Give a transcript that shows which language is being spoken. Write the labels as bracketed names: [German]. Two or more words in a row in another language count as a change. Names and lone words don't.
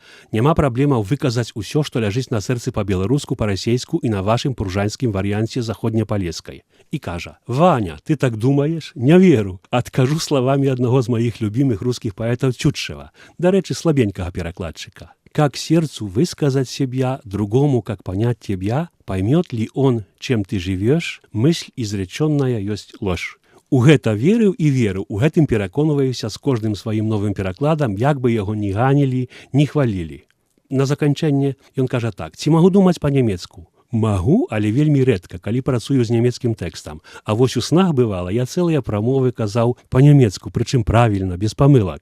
[Belarusian] Няма праблемаў выказаць усё, што ляжыць на сэрцы па-беларуску, па-расейску і на вашым пружанскім варыянце заходняпалескай. І кажа: «Ваня, ты так думаеш? Не веру. Адкажу словамі аднаго з маіх любімых рускіх паэтаў Тютчева, дарэчы, слабенькага перакладчыка. [Russian] Как сердцу высказать себя, другому, как понять тебя, поймет ли он, чем ты живешь, мысль изреченная есть ложь». [Belarusian] У гэта верыў і верыў, у гэтым пераконваюся з кожным сваім новым перакладам, як бы яго ні ганілі, ні хвалілі. На заканчэнне ён кажа так: «Ці магу думаць па-нямецку?» Магу, але вельмі рэдка, калі працую з нямецкім тэкстам. А вось у снах бывала, я цэлыя прамовы казаў па-нямецку, прычым правільна, без памылак.